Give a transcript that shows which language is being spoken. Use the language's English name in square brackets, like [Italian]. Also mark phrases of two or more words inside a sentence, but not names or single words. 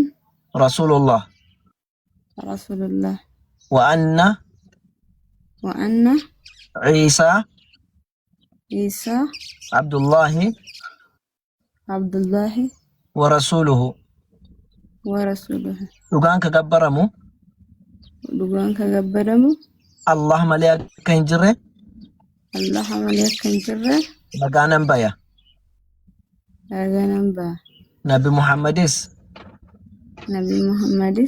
[Arabic] Rasulullah Rasulullah وأن عيسى Isa Abdullahi Abdullahi ورسوله. ورسوله. [Oromo] Dhugaan ka gabbaramu Dhugaan ka gabbaramu Allah malee akka hin jirre Allah malee akka hin jirre nagaa nan baya. ragaa nan ba'a. Nabi Muhammadis Nabi Muhammadis